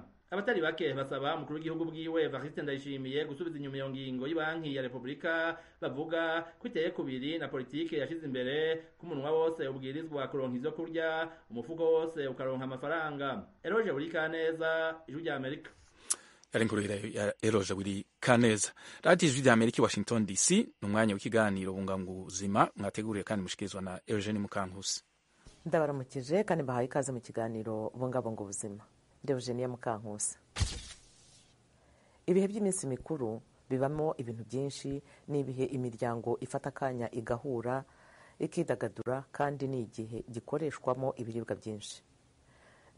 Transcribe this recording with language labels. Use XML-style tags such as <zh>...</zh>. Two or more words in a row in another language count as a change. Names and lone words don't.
<rn>Abatari bake basaba umukuru w'igihugu bwiwe Evariste Ndayishimiye gusubiza inyuma iyo ngingo y'Ibanki ya Republika, bavuga ko iteye kubiri na politike yashize imbere ko umunwa wose ubwirizwa kuronka ivyo kurya, umufuko wose ukaronka amafaranga. Eroje Burikaneza, ijwi rya Amerika. Yari inkuru ya Eroje Burikaneza. Radio Ijwi rya Amerika, Washington DC, n'umwanya w'ikiganiro bungabunga ubuzima mwateguriye kandi mushikirizwa na Eugene Mukankusi. Ndabaramukije kandi bahaye ikaze mu kiganiro bungabunga ubuzima. Eugene Mukankusi. Ibihe by'iminsi mikuru bibamo ibintu byinshi, n'ibihe imiryango ifata akanya igahura ikidagadura, kandi ni igihe gikoreshwamo ibiribwa byinshi.</rn>